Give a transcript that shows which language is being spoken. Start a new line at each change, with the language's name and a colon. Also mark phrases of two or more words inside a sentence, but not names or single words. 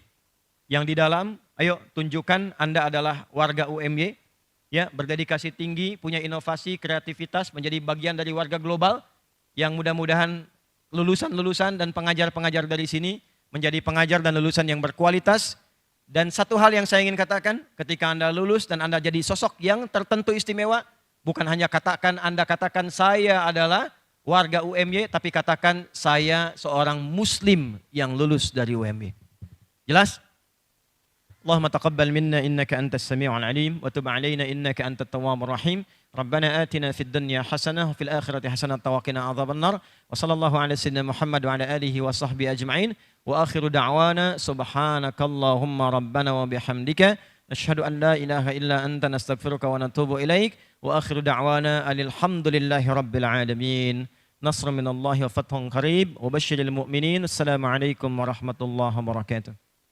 Indonesian: Yang di dalam, ayo tunjukkan Anda adalah warga UMY, ya, berdedikasi tinggi, punya inovasi, kreativitas, menjadi bagian dari warga global yang mudah-mudahan lulusan-lulusan dan pengajar-pengajar dari sini menjadi pengajar dan lulusan yang berkualitas. Dan satu hal yang saya ingin katakan, ketika Anda lulus dan Anda jadi sosok yang tertentu istimewa, Bukan hanya Anda katakan saya adalah warga UMY, tapi katakan saya seorang muslim yang lulus dari UMY. Jelas?
Arabic: اللهم تقبل منا إنك أنت السميع العليم وتب علينا إنك أنت التواب الرحيم. ربنا آتنا في الدنيا حسنة وفي الآخرة حسنة وقنا عذاب النار. وصلى الله على سيدنا محمد وعلى آله وصحبه أجمعين. وآخر دعوانا سبحانك اللهم ربنا وبحمدك نشهد أن لا إله إلا أنت نستغفرك ونتوب إليك. وآخر دعوانا الحمد لله رب العالمين. نصر من الله وفتح قريب وبشر المؤمنين. السلام عليكم ورحمة الله وبركاته.